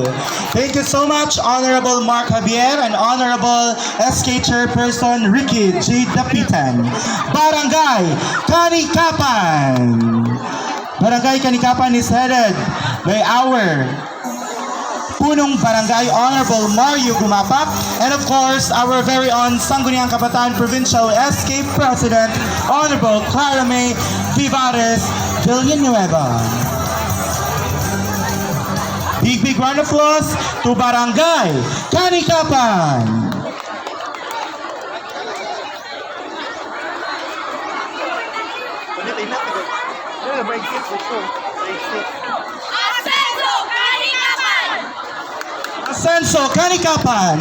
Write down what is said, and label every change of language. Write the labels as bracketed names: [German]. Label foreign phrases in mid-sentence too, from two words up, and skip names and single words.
[English] Thank you so much, Honorable Mark Javier and Honorable SK Chairperson Ricky G. Dapitan. Barangay Kanikapan. Barangay Kanikapan is headed by our [Filipino] punong barangay, [English] Honorable Mario Gumapak, and of course, our very own Sangguniang Kabataan Provincial SK President, Honorable Clara May Vivares Villanueva. Big round of applause to Barangay Kanikapan. Ascenso Kanikapan.